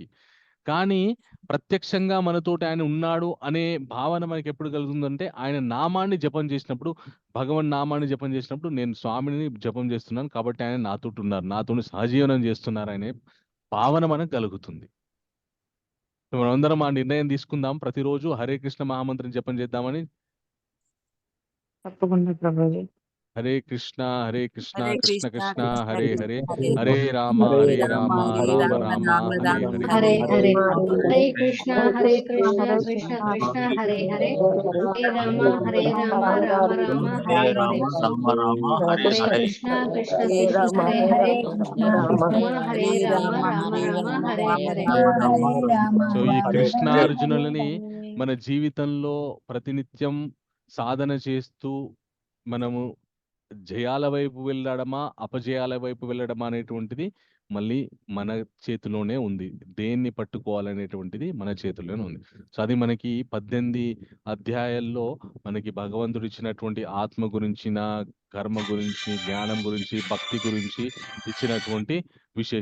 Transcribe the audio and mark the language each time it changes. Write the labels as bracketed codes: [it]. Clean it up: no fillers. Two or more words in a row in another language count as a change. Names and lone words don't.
[te] కానీ ప్రత్యక్షంగా మనతోటి ఆయన ఉన్నాడు అనే భావన మనకి ఎప్పుడు కలుగుతుందంటే ఆయన నామాన్ని జపం చేసినప్పుడు, భగవన్ నామాన్ని జపం చేసినప్పుడు నేను స్వామిని జపం చేస్తున్నాను కాబట్టి ఆయన నాతోటి ఉన్నారు, నాతోటి సహజీవనం చేస్తున్నారు అనే భావన మనకు కలుగుతుంది. మనమందరం ఆ నిర్ణయం తీసుకుందాం, ప్రతిరోజు హరే కృష్ణ మహామంత్రం జపం చేద్దామని. తప్పకుండా ప్రభుజీ. [sa] హరే కృష్ణ కృష్ణ కృష్ణ కృష్ణ కృష్ణ హరే హరే హరే, హరే, హరే రామ రామ రామ హరే హరే హరే. హరే. హరే కృష్ణ కృష్ణ కృష్ణ హరే హరే, హరే రామ రామ రామ హరే హరే. హరే కృష్ణ కృష్ణ హరే హరే, హరే రామ రామ హరే హరే. [te] సో ఈ కృష్ణార్జునులని మన జీవితంలో ప్రతినిత్యం సాధన చేస్తూ మనము జయాల వైపు వెళ్ళడమా అపజయాల వైపు వెళ్ళడమా అనేటువంటిది మళ్ళీ మన చేతిలోనే ఉంది. దేన్ని పట్టుకోవాలనేటువంటిది మన చేతిలోనే ఉంది. సో అది మనకి 18 అధ్యాయాల్లో మనకి భగవంతుడు ఇచ్చినటువంటి ఆత్మ గురించిన, కర్మ గురించి, జ్ఞానం గురించి, భక్తి గురించి ఇచ్చినటువంటి విశేషాలు.